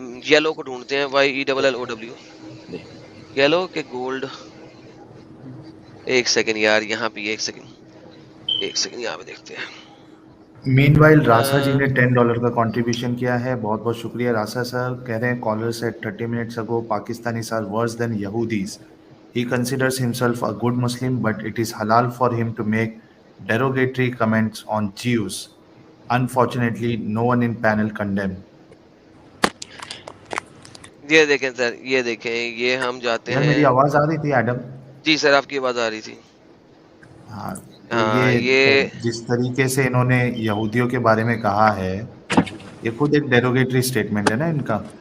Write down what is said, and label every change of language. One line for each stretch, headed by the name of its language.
Urdu: Yellow کو ڈھونڈتے ہیں، YELLOW، جی یلو کے گولڈ. ایک سیکنڈ یار یہاں پہ ایک سیکنڈ یہاں پہ دیکھتے ہیں. مین وائل راسا جی نے $10 کا کنٹریبیوشن کیا ہے، بہت بہت شکریہ راسا سر. کہہ رہے ہیں
English: Caller said 30 minutes ago Pakistanis are worse than Yahudis. He considers himself a good Muslim but it is halal for him to make derogatory comments on Jews. Unfortunately no one in panel condemned.
Urdu: یہ دیکھیں سر، یہ دیکھیں، یہ ہم جاتے یار ہیں. میری آواز آ رہی تھی ایڈم؟ جی سر آپ کی آواز آ رہی تھی. ہاں تو ہاں یہ یہ جس طریقے سے انہوں نے یہودیوں کے بارے میں کہا ہے، یہ خود ایک ڈیروگیٹری سٹیٹمنٹ ہے نا ان کا.